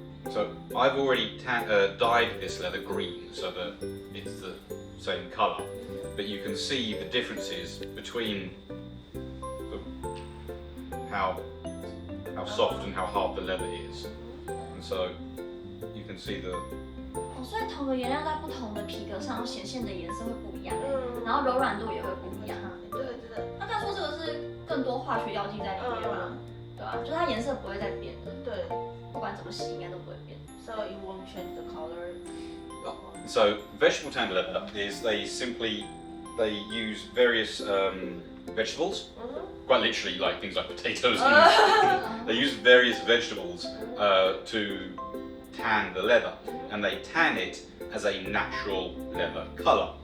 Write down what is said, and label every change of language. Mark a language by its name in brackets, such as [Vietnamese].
[English] So I've already dyed this leather green so that it's the same color, but you can see the differences between how soft and how hard the leather is, and so you can see the. [Chinese] 所以同个原料在不同的皮革上显现的颜色会不一样，然后柔软度也会不一样。对，真的。那他说这个是更多化学药剂在里面嘛，对吧？就它颜色不会再变的。对，不管怎么洗应该都不会变。 [English] So it won't change the color. So vegetable tanned leather is they use various vegetables, quite literally like things like potatoes. They use various vegetables to tan the leather, and they tan it as a natural leather color.